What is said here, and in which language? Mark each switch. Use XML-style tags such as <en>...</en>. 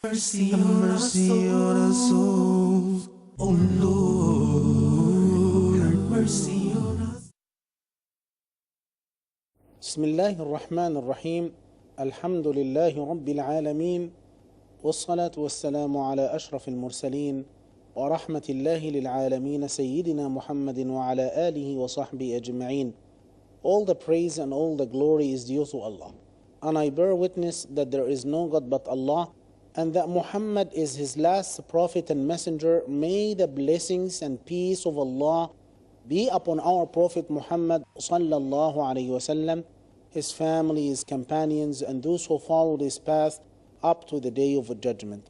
<en>Mercy on our souls, oh Lord, have mercy on us.</en> <ar>بسم الله الرحمن الرحيم. الحمد لله رب العالمين، والصلاة والسلام على أشرف المرسلين ورحمة الله للعالمين سيدنا محمد وعلى آله وصحبه أجمعين.</ar> <en>All the praise and all the glory is due to Allah. And I bear witness that there is no God but Allah, and that Muhammad is his last prophet and messenger. May the blessings and peace of Allah be upon our Prophet Muhammad sallallahu alayhi wasallam, his family, his companions, and those who followed his path up to the day of judgment.</en>